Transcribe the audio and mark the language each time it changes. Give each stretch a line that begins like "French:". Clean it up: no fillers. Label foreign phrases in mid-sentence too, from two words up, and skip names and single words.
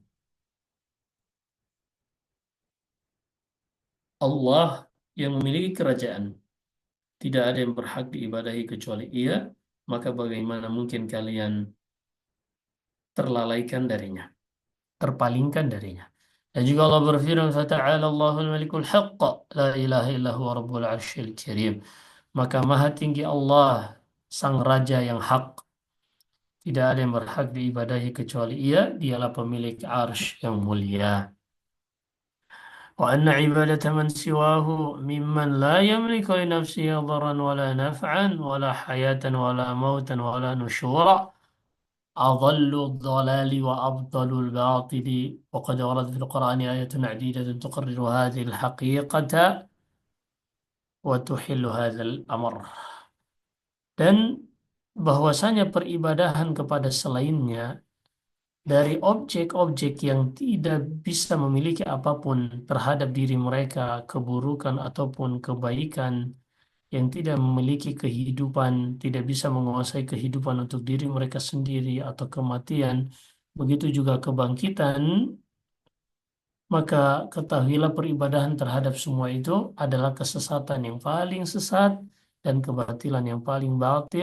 Indonesian: Allah yang memiliki kerajaan. Tidak ada yang berhak diibadahi kecuali Ia, maka bagaimana mungkin kalian terlalaikan darinya, terpalingkan darinya. Dan juga Allah berfirman,
Arabic: "فتعالى الله الملك الحق، لا إله إلا هو رب العرش الكريم."
Indonesian: Maka maha tinggi Allah, sang raja yang hak. Tidak ada yang berhak diibadahi kecuali Ia, dialah pemilik arsy yang mulia.
Arabic: وأن عبادة من سواه ممن لا يملك لنفسه ضرا ولا نفعا ولا حياة ولا موتا ولا نشورا أضل الضلال وأبطل الباطل وقد ورد في القرآن آيات عديدة تقرر هذه الحقيقة وتحل هذا الأمر.
Indonesian: Dan bahwasanya peribadahan kepada selainnya dari objek-objek yang tidak bisa memiliki apapun terhadap diri mereka, keburukan ataupun kebaikan, yang tidak memiliki kehidupan, tidak bisa menguasai kehidupan untuk diri mereka sendiri atau kematian, begitu juga kebangkitan, maka ketahuilah peribadahan terhadap semua itu adalah kesesatan yang paling sesat dan kebatilan yang paling batil.